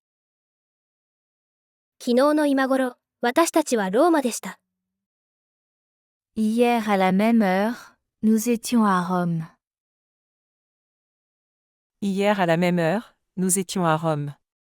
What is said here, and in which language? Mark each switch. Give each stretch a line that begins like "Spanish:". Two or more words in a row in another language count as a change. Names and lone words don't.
Japanese: 昨日の今頃、私たちはローマでした。
French: Hier à la même heure, nous étions à Rome. Hier à la même heure, nous étions à Rome.